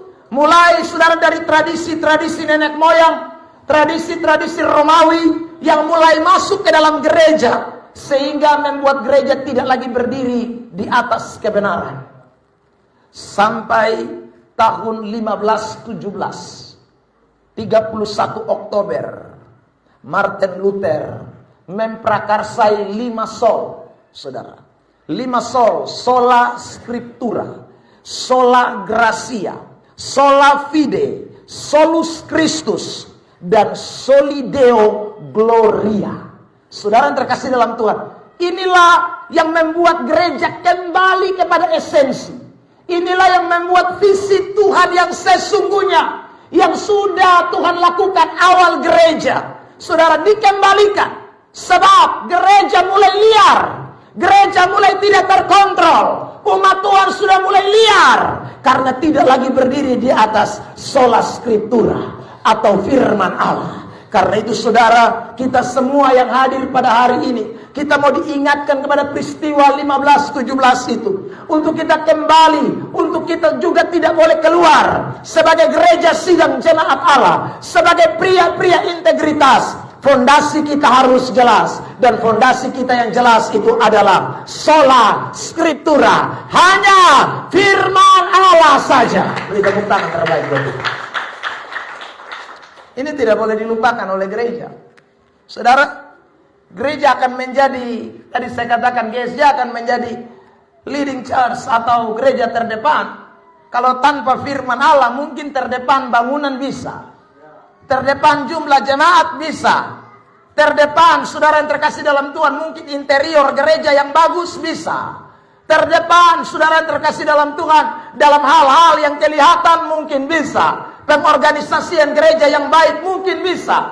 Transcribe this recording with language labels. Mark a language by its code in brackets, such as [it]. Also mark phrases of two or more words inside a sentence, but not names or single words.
[id] Mulai saudara dari tradisi-tradisi nenek moyang, tradisi-tradisi Romawi yang mulai masuk ke dalam gereja, sehingga membuat gereja tidak lagi berdiri di atas kebenaran. Sampai tahun 1517, 31 Oktober, Martin Luther memprakarsai 5 sol, saudara. 5 sol: [la] sola scriptura, sola gratia, sola fide, solus Christus, [id] dan [la] soli Deo gloria. [id] Saudara yang terkasih dalam Tuhan, inilah yang membuat gereja kembali kepada esensi. Inilah yang membuat visi Tuhan yang sesungguhnya, yang sudah Tuhan lakukan awal gereja, saudara, dikembalikan. Sebab gereja mulai liar, gereja mulai tidak terkontrol, umat Tuhan sudah mulai liar karena tidak lagi berdiri di atas [la] sola scriptura [id] atau firman Allah. Karena itu saudara, kita semua yang hadir pada hari ini, kita mau diingatkan kepada peristiwa 1517 itu, untuk kita kembali, untuk kita juga tidak boleh keluar sebagai gereja sidang jemaat Allah, sebagai pria-pria integritas. Fondasi kita harus jelas, dan fondasi kita yang jelas itu adalah [la] sola scriptura, [id] hanya firman Allah saja. Beri tepuk tangan terbaik buat kita. Ini tidak boleh dilupakan oleh gereja. Saudara, gereja akan menjadi, tadi saya katakan, gereja akan menjadi [en] leading church [id] atau gereja terdepan. Kalau tanpa firman Allah, mungkin terdepan bangunan bisa, terdepan jumlah jemaat bisa, terdepan saudara yang terkasih dalam Tuhan, mungkin interior gereja yang bagus bisa, terdepan saudara yang terkasih dalam Tuhan, dalam hal-hal yang kelihatan mungkin bisa, pengorganisasian gereja yang baik mungkin bisa.